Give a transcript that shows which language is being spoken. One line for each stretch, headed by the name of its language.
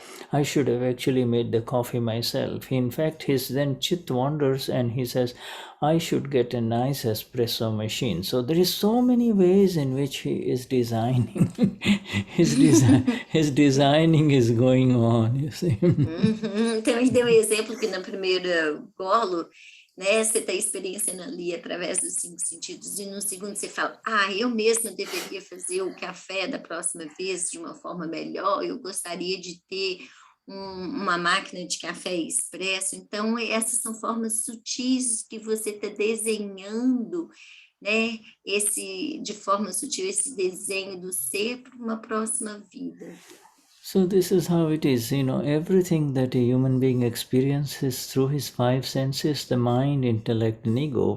English: I should have actually made the coffee myself. In fact, his then chit wanders and he says, I should get a nice espresso machine. So there is so many ways in which he is designing. His designing is going on, you see.
Portuguese: Então ele deu um exemplo que na primeira golo, né, você está experienciando ali através dos 5 sentidos, e no segundo você fala, eu mesma deveria fazer o café da próxima vez de uma forma melhor, eu gostaria de ter uma máquina de café expresso. Então essas são formas sutis que você está desenhando, né, de forma sutil, esse desenho do ser para uma próxima vida.
English: So this is how it is, everything that a human being experiences through his 5 senses, the mind, intellect, and ego.